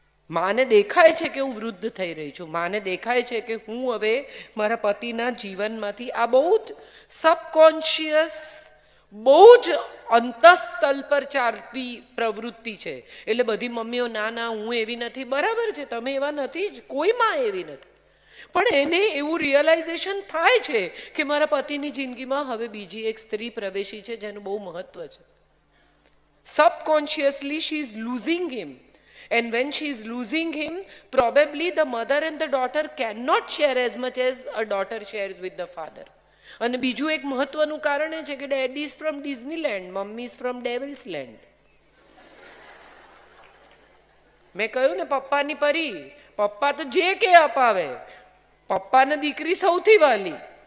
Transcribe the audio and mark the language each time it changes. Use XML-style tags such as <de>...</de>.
<gu>માને દેખાય છે કે હું વૃદ્ધ થઈ રહી છું, માને દેખાય છે કે હું હવે મારા પતિના જીવનમાંથી, આ બહુ જ સબકોન્શિયસ, બહુ જ અંતઃસ્તલ પર ચાલતી પ્રવૃત્તિ છે. એટલે બધી મમ્મીઓ ના ના હું એવી નથી, બરાબર છે, તમે એવા નથી જ, કોઈ માં એવી નથી, પણ એને એવું રિયલાઇઝેશન થાય છે કે મારા પતિની જિંદગીમાં હવે બીજી એક સ્ત્રી પ્રવેશી છે જેનું બહુ મહત્વ છે.</gu> <en>Subconsciously she is losing him, and when she is losing him, probably the mother and the daughter cannot share as much as a daughter shares with the father.</en> <gu>અને બીજું એક મહત્વનું કારણ એ છે કે</gu> <en>Daddy is from Disneyland, mummy is from devil's land.</en> <gu>મેં કહ્યું ને પપ્પાની પરી, પપ્પા તો જે કે અપાવે, પપ્પાને દીકરી સૌથી વાલી.</gu>